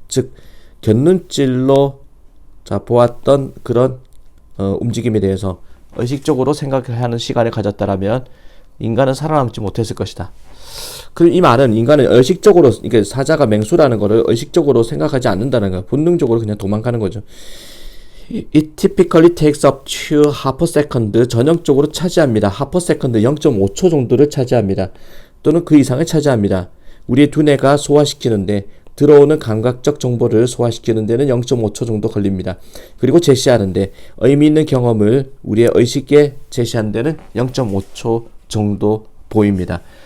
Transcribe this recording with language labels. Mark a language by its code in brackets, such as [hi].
[ko] 즉 곁눈질로 자 보았던 그런 움직임에 대해서 의식적으로 생각하는 시간을 가졌다라면 인간은 살아남지 못했을 것이다. 그럼 이 말은 인간은 의식적으로 이게 사자가 맹수라는 거를 의식적으로 생각하지 않는다는 거야. 본능적으로 그냥 도망가는 거죠. [en] It typically takes up to half a second. [ko] 전형적으로 차지합니다. [en] half a second [ko] 0.5초 정도를 차지합니다. 또는 그 이상을 차지합니다. 우리의 두뇌가 소화시키는데 들어오는 감각적 정보를 소화시키는 데는 0.5초 정도 걸립니다. 그리고 제시하는데 의미 있는 경험을 우리의 의식에 제시하는 데는 0.5초 정도 보입니다.